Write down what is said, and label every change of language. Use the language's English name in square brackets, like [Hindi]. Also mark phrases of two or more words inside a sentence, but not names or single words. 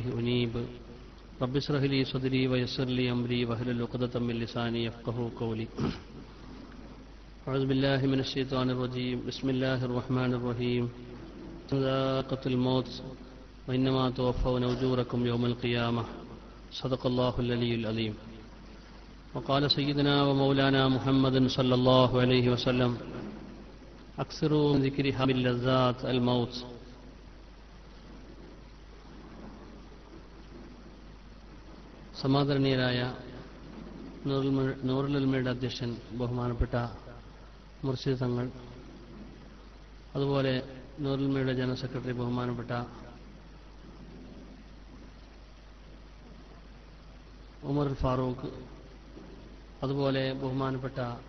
[Arabic] أنيب رب اشرح لي صدري ويسر لي أمري واحلل عقدة من لساني يفقهوا قولي أعوذ بالله من الشيطان الرجيم بسم الله الرحمن الرحيم ذائقة الموت وإنما توفون أجوركم يوم القيامة صدق الله العلي العظيم وقال سيدنا ومولانا محمد صلى الله عليه وسلم أكثروا من ذكرها من لذات الموت. [Malayalam] സമാദരണീയരായ നൂറുൽ ഉലമയുടെ അധ്യക്ഷൻ ബഹുമാനപ്പെട്ട മുർഷിദ് തങ്ങൾ, അതുപോലെ നൂറുൽ ഉലമയുടെ [English] general secretary [Malayalam] ബഹുമാനപ്പെട്ട ഉമർ ഫാറൂഖ്, അതുപോലെ ബഹുമാനപ്പെട്ട